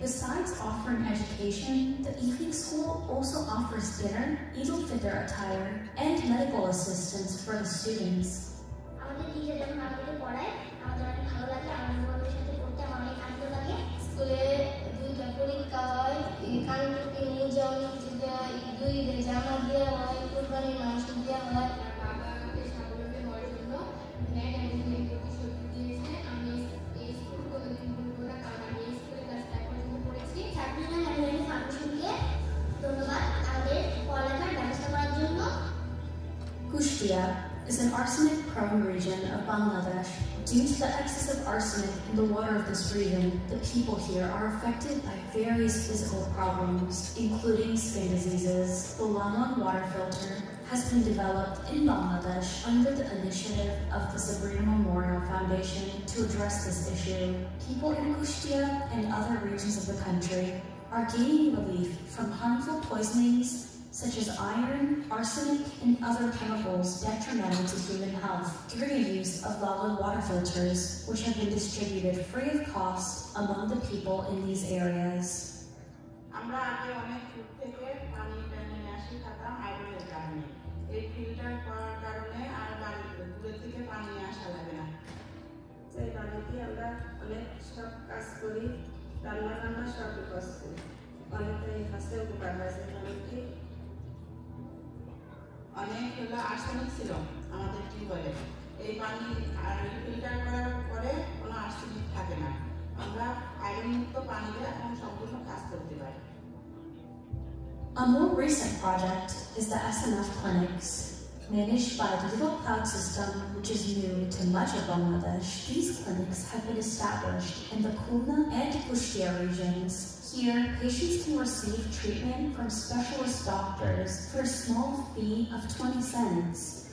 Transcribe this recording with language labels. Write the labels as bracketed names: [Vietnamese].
[English] Besides offering education, the evening school also offers dinner, Eid al-Fitr attire, and medical assistance for the students. [Bangla] আমাদের teacher যখন আমাদেরকে পড়ায় আমাদের অনেক ভালো লাগে, আমাদের সাথে পড়তে আমার অনেক আনন্দ লাগে। স্কুলে দুইটা পরীক্ষা হয়, কানটুপি মুজাম দুই জামা দেওয়া হয়, কোরবানির মাংস দেওয়া হয়। বাবা আমাকে স্বাবলম্বী হওয়ার জন্য ন্যায় এবং প্রতিশ্রুতি দিয়েছে। আমি এই স্কুল কোনোদিন ভুলব না, কারণ আমি এই স্কুলে ক্লাস 5 পর্যন্ত পড়েছি। সাবরিনা ম্যাম ফাউন্ডেশনকে ধন্যবাদ আমাদের পড়ালেখার ব্যবস্থা করার জন্য। [English] Kushtia is an arsenic-prone region of Bangladesh. Due to the excess of arsenic in the water of this region, the people here are affected by various physical problems, including skin diseases. The Lamon water filter has been developed in Bangladesh under the initiative of the Sabrina Memorial Foundation to address this issue. People in Kushtia and other regions of the country are gaining relief from harmful poisonings such as iron, arsenic, and other chemicals detrimental to human health through the use of Lala water filters, which have been distributed free of cost among the people in these areas. [Bangla] আমরা আগে অনেক দূর থেকে পানি টেনে আসি খেতাম আয়রনের কারণে। এই ফিল্টার করার কারণে আর দূরে থেকে পানি আসা লাগে না। এই বাড়িতে আমরা অনেক সব কাজ করি, রান্না সব কাজ করি। অনেকটাই কাছে উপকার হয়েছে। বাড়িতে অনেক আর্সেনিক ছিল আমাদের টিউবওয়েলে। এই পানি আর ফিল্টার করার পরে কোনো আর্সেনিক থাকে না। আমরা আয়রনমুক্ত পানিতে এখন সম্পূর্ণ কাজ করতে পারি। [English] A more recent project is the SNF clinics, managed by the Little Cloud system, which is new to much of Bangladesh. These clinics have been established in the Khulna and Kushtia regions. Here, patients can receive treatment from specialist doctors for a small fee of 20 cents.